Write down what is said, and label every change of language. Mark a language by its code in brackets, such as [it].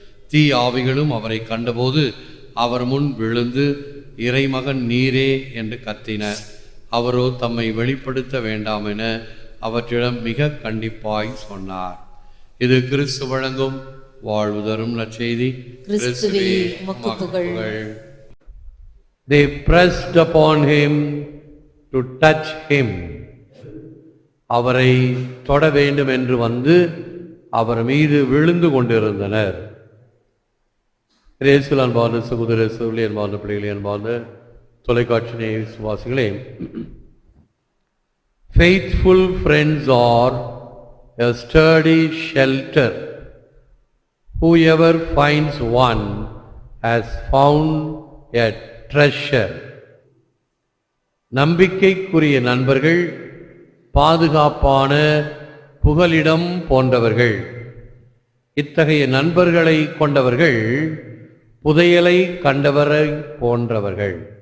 [ta] தீ ஆவிகளும் அவரை கண்டபோது அவர் முன் விழுந்து, இறைமகன் நீரே என்று கத்தின. அவரோ தம்மை வெளிப்படுத்த வேண்டாம் என அவற்றிடம் மிக கண்டிப்பாய் சொன்னார். இது கிறிஸ்து வழங்கும் வாழ்வு தரும் நற்செய்தி. கிறிஸ்துவே உமக்கு புகழ். [en] They pressed upon him to touch him. [ta] அவரை தொட வேண்டும் என்று வந்து அவர் மீது விழுந்து கொண்டிருந்தனர். இயேசுவில் அன்பார்ந்த சகோதர சகோதரி, அன்பார்ந்த பிள்ளைகளே, அன்பார்ந்த தொலைக்காட்சி நேய விசுவாசிகளே, [en] faithful friends are a sturdy shelter. Whoever finds one has found a treasure. [ta] நம்பிக்கைக்குரிய நண்பர்கள் பாதுகாப்பான புகலிடம் போன்றவர்கள். இத்தகைய நண்பர்களை கொண்டவர்கள் புதையலை கண்டவரை போன்றவர்கள்.